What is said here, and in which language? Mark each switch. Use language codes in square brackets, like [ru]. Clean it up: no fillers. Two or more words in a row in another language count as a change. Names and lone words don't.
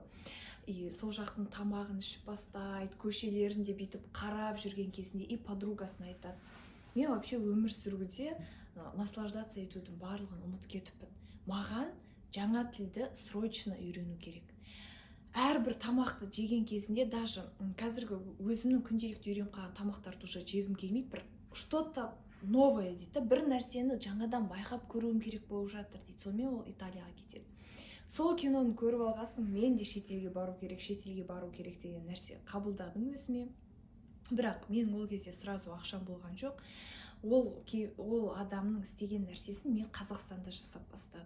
[kk] Сол жақтың тамағын ішіп бастайды, көшелерінде бүйтіп қарап жүрген кезінде подругасына айтады, мен вообще өмір сүруде наслаждаться етудің барлығын ұмытып кетіппін. Маған жаңа тілді срочно үйрену керек. Әрбір тамақты жеген кезінде, даже қазіргі өзімнің күнделікті үйреніп қалған тамақтарды уже жегім келмейді, бір [ru] что-то новое [kk] дейді, бір нәрсені жаңадан байқап көруім керек болып жатыр дейді. Сонымен ол Италияға кетеді. Сол киноны көріп алғасын, мен де шетелге бару керек деген нәрсе қабылдадым өзіме. Бірақ мен ол кезде сразу ақшам болған жоқ. Ол адамның істеген нәрсесін мен Қазақстанда жасап бастадым.